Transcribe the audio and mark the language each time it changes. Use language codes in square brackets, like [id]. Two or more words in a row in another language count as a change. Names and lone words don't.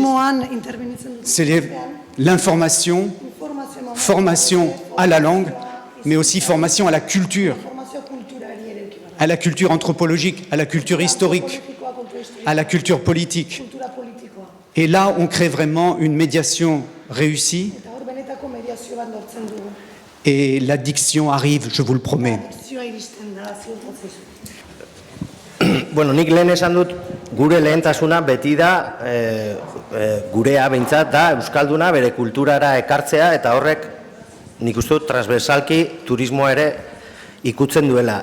[fr] C'est l'information, formation à la langue mais aussi formation à la culture anthropologique, à la culture historique, à la culture politique. Et là, on crée vraiment une médiation réussie. Et l'addiction arrive, je vous le promets. [eu] Bueno, nik lehen esan dut, gure lehentasuna beti da, gurea behintzat da, euskalduna bere kulturara ekartzea, eta horrek, nik uste dut, transversalki turismoa ere ikutzen duela.